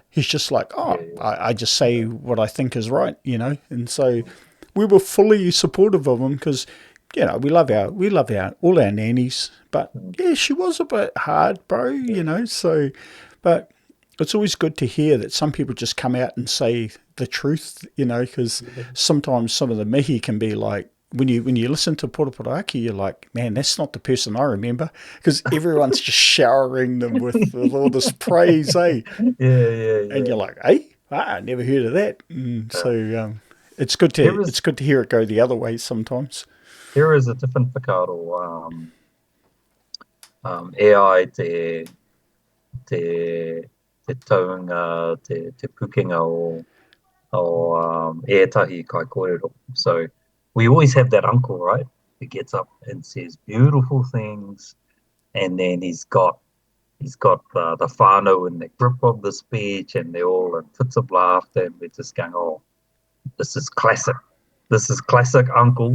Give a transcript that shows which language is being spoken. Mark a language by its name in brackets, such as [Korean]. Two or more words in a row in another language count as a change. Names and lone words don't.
[English] He's just like, I just say what I think is right, and so we were fully supportive of him because, we love all our nannies, but yeah, she was a bit hard, bro, so, but it's always good to hear that some people just come out and say the truth, because sometimes some of the mihi can be like, when you listen to Poroporaki, you're like, man, that's not the person I remember, because everyone's just showering them with all this praise, eh? Yeah. And you're like, hey, I never heard of that. And so, It's good There to is hear it go the other way sometimes. there is a different [Māori] whakaaro, AI te, te taunga, te pukenga o ētahi kai kōrero. [English] So we always have that uncle, right? Who gets up and says beautiful things, and then he's got the whānau in the grip of the speech, and they're all in fits of laughter, and we're just going, oh, this is classic. This is classic uncle.